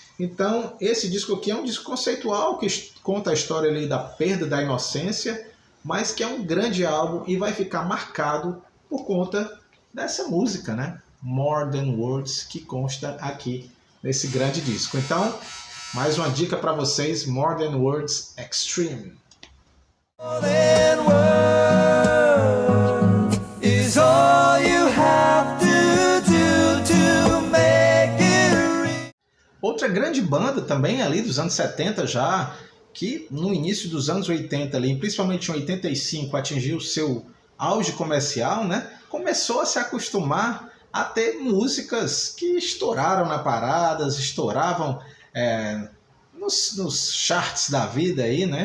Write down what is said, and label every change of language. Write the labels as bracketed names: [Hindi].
[Portuguese] Então, esse disco aqui é um disco conceitual que conta a história ali da perda da inocência, mas que é um grande álbum e vai ficar marcado por conta dessa música, né? More Than Words, que consta aqui nesse grande disco. Então, mais uma dica para vocês, More Than Words Extreme. [English] More than words is all you have to do to make it real. [Portuguese] Outra grande banda também ali dos anos 70 já, que no início dos anos 80, ali, principalmente em 85, atingiu o seu auge comercial, né? Começou a se acostumar a ter músicas que estouraram na paradas, estouravam nos charts da vida aí, né?